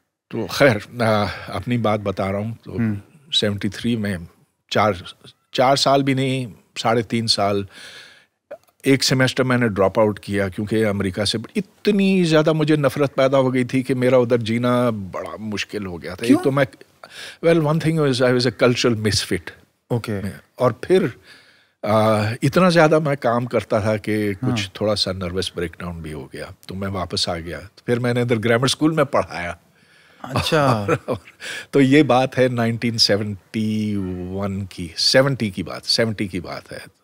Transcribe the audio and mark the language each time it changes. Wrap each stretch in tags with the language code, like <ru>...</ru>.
<ur>تو خیر اپنی بات بتا رہا ہوں. تو 73 میں 4 سال بھی نہیں, 3.5 سال, 1 سیمیسٹر میں نے ڈراپ آؤٹ کیا, کیونکہ امریکہ سے اتنی زیادہ مجھے نفرت پیدا ہو گئی تھی کہ میرا ادھر جینا بڑا مشکل ہو گیا تھا. ایک تو میں</ur> <en>one thing was I was a cultural misfit. Okay.</en> <ur>اور پھر اتنا زیادہ میں کام کرتا تھا کہ کچھ تھوڑا سا نروس بریک ڈاؤن بھی ہو گیا, تو میں واپس آ گیا. پھر میں نے ادھر گرامر اسکول میں پڑھایا. اچھا. تو یہ بات ہے 1971 کی, 70 کی بات ہے.</ur>